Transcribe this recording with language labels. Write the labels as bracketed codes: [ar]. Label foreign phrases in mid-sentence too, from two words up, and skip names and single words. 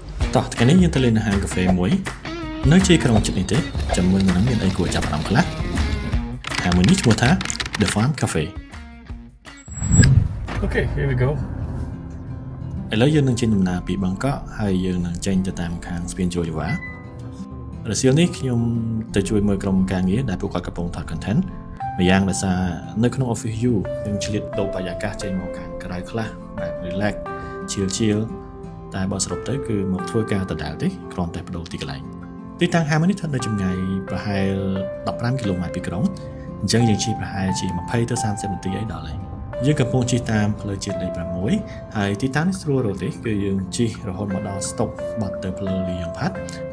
[km] តោះថ្ងៃនេះយើងទៅលេងអាហារកាហ្វេមួយនៅជាក្រុងចិត្តនេះទេចាំមើលមិនដឹងមានអីគួរចាប់អារម្មណ៍ខ្លះហើយមួយនេះឈ្មោះថា The Farm Cafe [en] Okay here we go [km] ឥឡូវយើងនឹងចេញដំណើរពីបឹង កក់ហើយយើងនឹងចេញទៅតាមខាងស្ពានជួរយវ៉ារសៀលនេះខ្ញុំទៅជួយមើលក្រុមការងារដែលពួកគាត់កំពុងថត content ម្យ៉ាង ដោយសារនៅក្នុង [en] office you [km] យើងឆ្លៀតដូរបរិយាកាសចេញមកខាងក្រៅខ្លះបែប [en] relax chill [km] តែបើសរុបទៅគឺមកធ្វើការដដែលទេគ្រាន់តែបដូរទីកន្លែងទីតាំងហាមនេះស្ថិតនៅចម្ងាយប្រហែល15គីឡូម៉ែត្រពីក្រុងអញ្ចឹងយើងជិះប្រហែលជា20ទៅ30នាទីអីដល់ហើយយើងកំពុងជិះតាមផ្លូវជាតិលេខ6ហើយទីតាំងនេះស្រួលរកទេគឺយើងជិះរហូតមកដល់ stop បាត់ទៅផ្លូវលីយ៉ុងផាត់